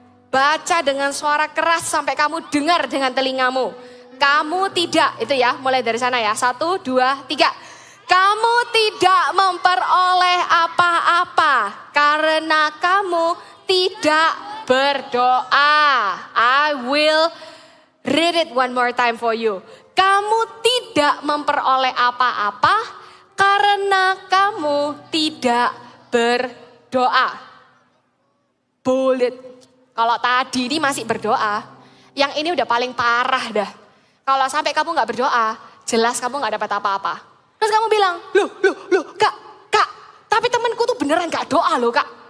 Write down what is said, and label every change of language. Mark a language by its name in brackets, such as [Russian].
[Indonesian] Baca dengan suara keras sampai kamu dengar dengan telingamu. Kamu tidak, itu ya, mulai dari sana ya. 1, 2, 3. Kamu tidak memperoleh apa-apa karena kamu tidak berdoa. [English] I will read it one more time for you. [Indonesian] Kamu tidak memperoleh apa-apa karena kamu tidak berdoa. Bullet. Kalau tadi ini masih berdoa, yang ini udah paling parah dah. Kalau sampai kamu gak berdoa, jelas kamu gak dapat apa-apa. Terus kamu bilang, loh, kak, tapi temanku tuh beneran gak doa loh kak.